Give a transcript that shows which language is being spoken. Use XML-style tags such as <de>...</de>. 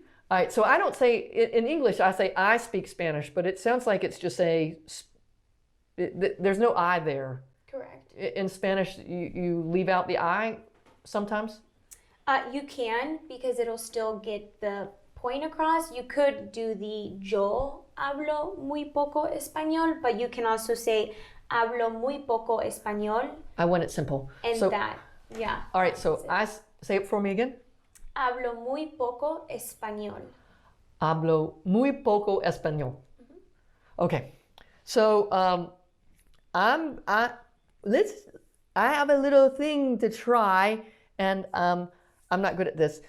<en>All right, so I don't say, in English, I say I speak Spanish, but it sounds like it's just there's no I there. Correct. In Spanish, you leave out the I sometimes? You can, because it'll still get the point across. You could do the</en> <es>yo hablo muy poco español,</es> <en>but you can also say</en> <es>hablo muy poco español.</es> <en>I want it simple. And so, yeah. All right, so say it for me again.</en> <es>Hablo muy poco español. Hablo muy poco español.</es> <en>Okay, so I have a little thing to try, and I'm not good at this.</en>